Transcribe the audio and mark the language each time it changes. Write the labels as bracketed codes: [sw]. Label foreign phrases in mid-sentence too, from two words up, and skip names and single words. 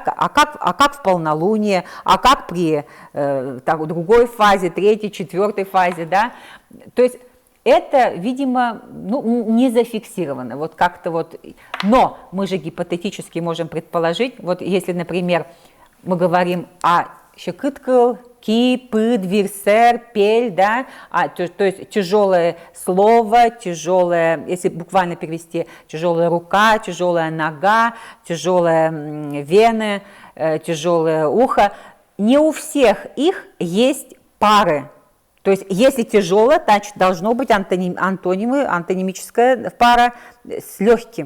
[ru] А как в полнолуние, а как при другой фазе, третьей, четвертой фазе. Да? То есть это, видимо, не зафиксировано, вот как-то вот, но мы же гипотетически можем предположить, вот если, например, мы говорим о [udm] щекыткл, ки, пыд, вирсер, пель, [ru] да, то есть тяжелое слово, тяжелое, если буквально перевести, тяжелая рука, тяжелая нога, тяжелая вены, тяжелое ухо, не у всех их есть пары. То есть, если тяжело, значит, должно быть антонимическая пара с легким.